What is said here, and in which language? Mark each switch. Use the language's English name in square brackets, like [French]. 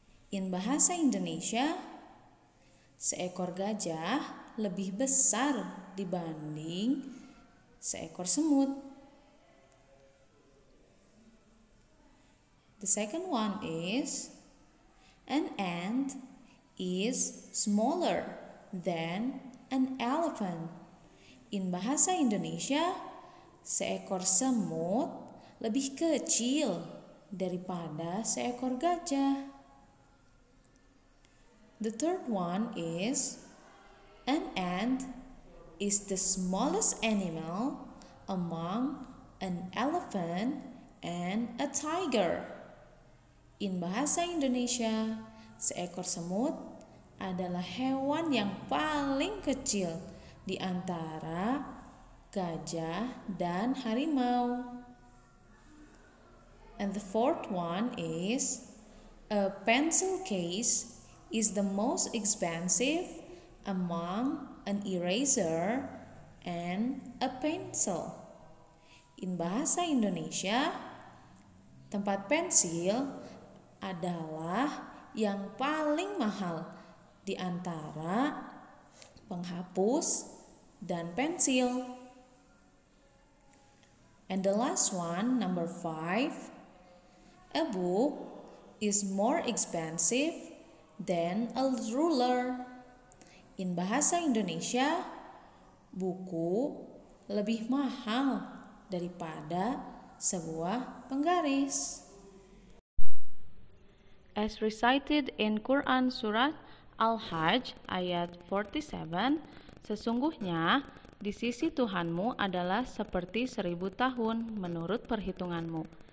[English] In bahasa Indonesia, [Indonesian] seekor gajah lebih besar dibanding seekor semut. [English] The second one is, an ant is smaller than an elephant. In bahasa Indonesia, [Indonesian] seekor semut lebih kecil daripada seekor gajah. [English] The third one is, an ant is the smallest animal among an elephant and a tiger. In bahasa Indonesia, [Indonesian] seekor semut adalah hewan yang paling kecil di antara gajah dan harimau. [English] And the fourth one is, a pencil case is the most expensive among an eraser and a pencil. In bahasa Indonesia, [Indonesian] tempat pensil adalah yang paling mahal di antara penghapus dan pensil. [English] And the last one, number 5, a book is more expensive than a ruler. In bahasa Indonesia, [Indonesian] buku lebih mahal daripada sebuah penggaris. [English] As recited in Quran Surat Al-Hajj ayat 47, [Indonesian] sesungguhnya di sisi Tuhanmu adalah seperti 1000 tahun menurut perhitunganmu.